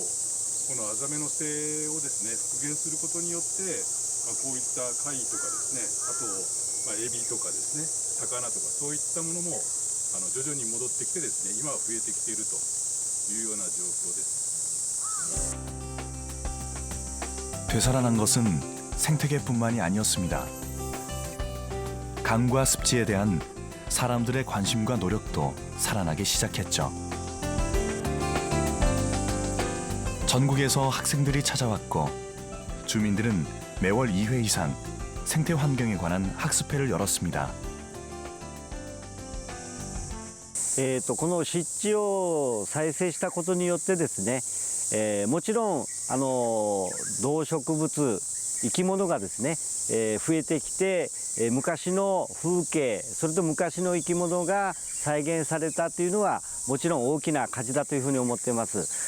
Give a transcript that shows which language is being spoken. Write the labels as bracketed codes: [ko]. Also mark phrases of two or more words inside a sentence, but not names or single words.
[ja] このアザメの背をですね復元することによって、こういった貝とかですね、あと、エビとかですね、魚とかそういったものも徐々に戻ってきてですね、今は増えてきているというような状況です。 [ko] 되살아난 것은 생태계뿐만이 아니었습니다. 강과 습지에 대한 사람들의 관심과 노력도 살아나기 시작했죠. 전국에서 학생들이 찾아왔고 주민들은 매월 2회 이상 생태 환경에 관한 학습회를 열었습니다. [ja] この湿地を再生したことによってですね、もちろん動植物生き物がですね、増えてきて、昔の風景それと昔の生き物が再現されたというのはもちろん大きな価値だというふうに思っています。